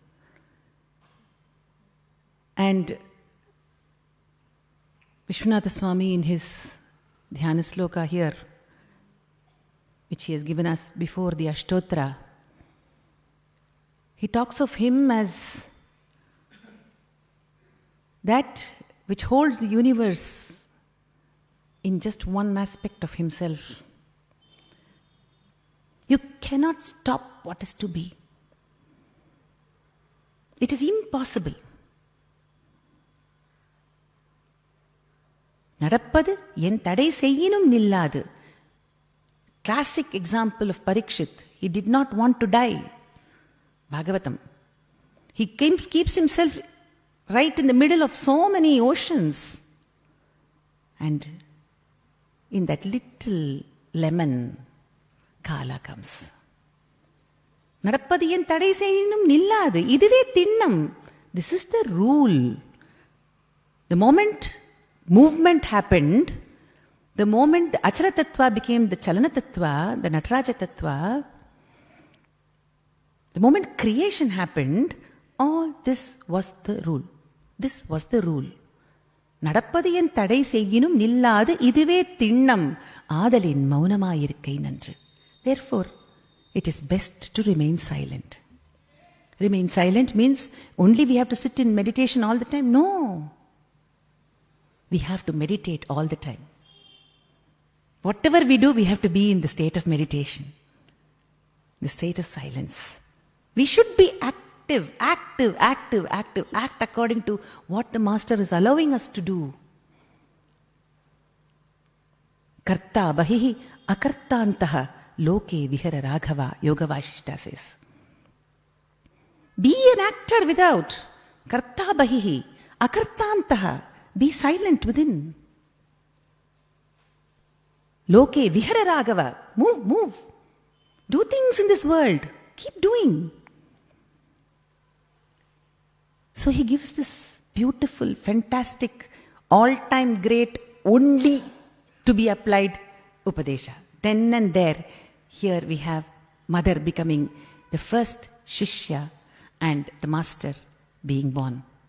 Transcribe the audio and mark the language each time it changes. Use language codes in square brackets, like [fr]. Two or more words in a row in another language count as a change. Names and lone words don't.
[en] And Vishwanatha Swami in his [sa] ध्यान श्लोक [en] here, which he has given us before the Ashtotra, he talks of him as that which holds the universe in just one aspect of himself. You cannot stop what is to be. It is impossible. [ta] நடப்பது என் தடை செய்யினும் நில்லாது. [en] Classic example of Parikshit. He did not want to die. Bhagavatam. He keeps himself right in the middle of so many oceans. And in that little lemon, Kala comes. [ta] நடப்பது என் தடை செய்யினும் நில்லாது. இதுவே திண்ணம். [en] This is the rule. The moment movement happened, the moment the [sa] अचर तत्त्व [en] became the [sa] चलन तत्त्व, [en] the [sa] नटराज तत्त्व, [en] the moment creation happened, all this was the rule. This was the rule. [ta] நடப்பது என் தடை செய்யினும் நில்லாது இதுவே திண்ணம் ஆதலின் மௌனமாயிருக்கை நன்று. [en] Therefore, it is best to remain silent. Remain silent means only we have to sit in meditation all the time. No. We have to meditate all the time. Whatever we do, we have to be in the state of meditation, the state of silence. We should be active, act according to what the Master is allowing us to do. [sa] कर्ता बहिः अकर्तान्तः लोके विहर राघव, Yoga Vashishta says. [en] Be an actor without. [sa] कर्ता बहिः अकर्तान्तः. [en] Be silent within. [sa] लोके विहर राघव. [en] Move. Do things in this world. Keep doing. So he gives this beautiful, fantastic, all-time great, only to be applied Upadesha. Then and there, here we have Mother becoming the first Shishya and the Master being born.